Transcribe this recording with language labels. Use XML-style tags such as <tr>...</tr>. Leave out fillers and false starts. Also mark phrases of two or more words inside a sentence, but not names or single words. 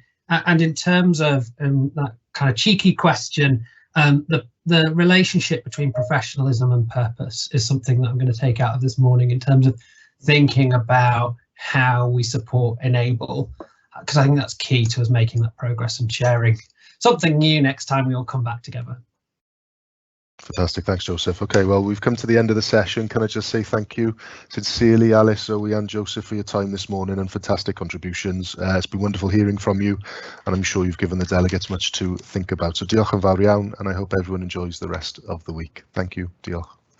<en>And in terms of that kind of cheeky question, the relationship between professionalism and purpose is something that I'm going to take out of this morning in terms of thinking about how we support, enable, because I think that's key to us making that progress and sharing something new next time we all come back together. Fantastic, thanks Joseph. Okay, well, we've come to the end of the session. Can I just say thank you sincerely, Alice, Zoe and Joseph, for your time this morning and fantastic contributions. It's been wonderful hearing from you, and I'm sure you've given the delegates much to think about.</en> <cy>So diolch yn fawr iawn,</cy> <en>and I hope everyone enjoys the rest of the week. Thank you. Diolch.</en>